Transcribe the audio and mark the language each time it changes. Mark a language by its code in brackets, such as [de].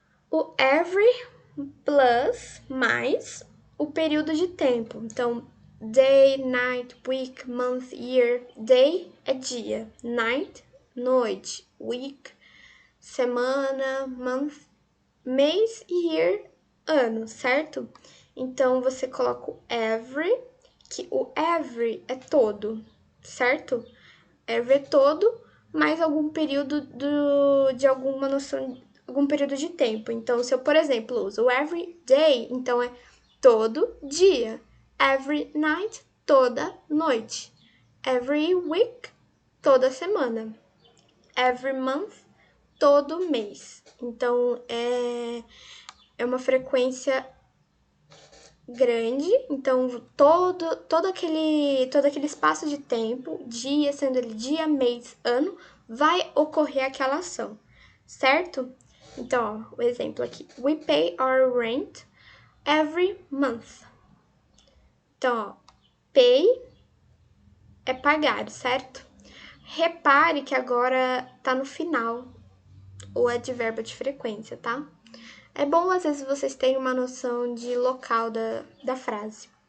[pt] O every plus mais o período de tempo. Então, day, night, week, month, year. Day é dia, night, noite, week, semana, month, mês e year, ano, certo? Então, você coloca o every, que o every é todo, certo? Every é todo, mais algum período de alguma noção, algum período de tempo. Então, se eu, por exemplo, uso o every day, então é todo dia. Every night, toda noite. Every week, toda semana. Every month, todo mês. Então, é uma frequência grande, então todo aquele espaço de tempo, dia, sendo ele dia, mês, ano, vai ocorrer aquela ação, certo? Então, ó, o exemplo aqui. [en] We pay our rent every month. [pt] Então, ó, pay é pagar, certo? Repare que agora tá no final o advérbio de frequência, tá? É bom, às vezes, vocês terem uma noção de local da frase.